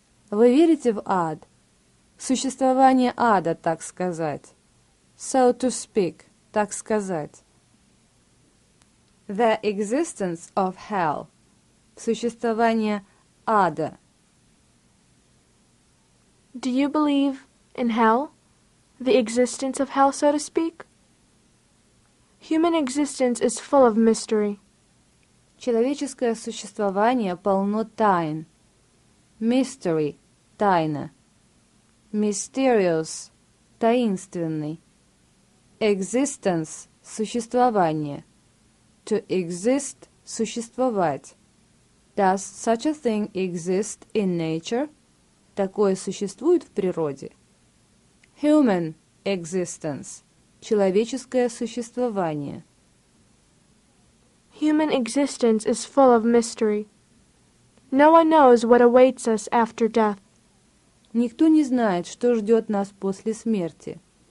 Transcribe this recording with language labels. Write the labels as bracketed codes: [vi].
[ru] Вы верите в ад? Существование ада, так сказать. [en] So to speak, [ru] так сказать. [en] The existence of hell. [ru] Существование ада. [en] Do you believe in hell? The existence of hell, so to speak? Human existence is full of mystery. [ru] Человеческое существование полно тайн. [en] Mystery – тайна. Mysterious – таинственный. Existence – существование. To exist – существовать. Does such a thing exist in nature? [ru] Такое существует в природе. [en] Human existence – [ru] человеческое существование. [en] Human existence is full of mystery. No one knows what awaits us after death. [ru] Никто не знает, что ждет нас после смерти.